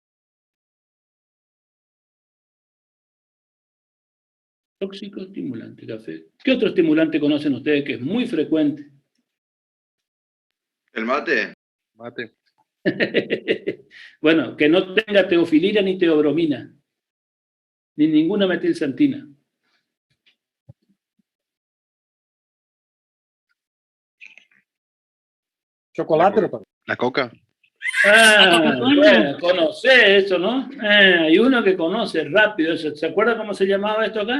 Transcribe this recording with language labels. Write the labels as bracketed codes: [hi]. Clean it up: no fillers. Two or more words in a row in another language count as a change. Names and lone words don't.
[es] Tóxico estimulante, café. ¿Qué otro estimulante conocen ustedes que es muy frecuente? El mate. Mate. Bueno, que no tenga teofilina ni teobromina, ni ninguna metilsantina. Chocolate, doctor. La coca. Ah, bueno, conoce eso, ¿no? Hay uno que conoce rápido eso. ¿Se acuerda cómo se llamaba esto acá?